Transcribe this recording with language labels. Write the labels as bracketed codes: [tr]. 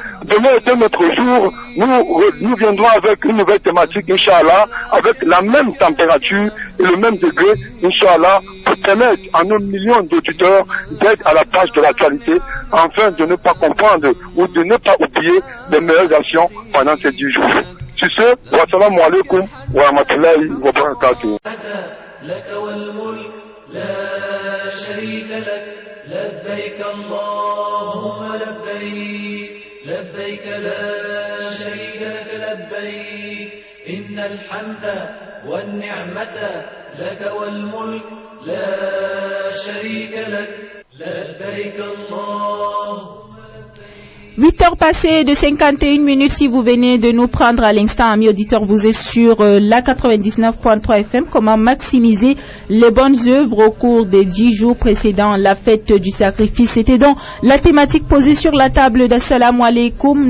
[fr] Demain est notre jour, nous viendrons avec une nouvelle thématique, Inch'Allah, avec la même température et le même degré, Inch'Allah, pour permettre à nos millions d'auditeurs d'être à la page de l'actualité, afin de ne pas comprendre ou de ne pas oublier les meilleures actions pendant ces 10 jours. Sur ce, [ar] wassalamu alaikum wa rahmatullahi wa barakatuh. لك والملك لا شريك لك لبيك اللهم لبيك لبيك لا شريك لك لبيك إن الحمد والنعمة لك والملك لا شريك لك لبيك اللهم [fr] 8 heures passées de 51 minutes si vous venez de nous prendre à l'instant, amis auditeurs, vous êtes sur la 99.3 FM. Comment maximiser les bonnes œuvres au cours des 10 jours précédant la fête du sacrifice? C'était donc la thématique posée sur la table d'Assalamu alaikum.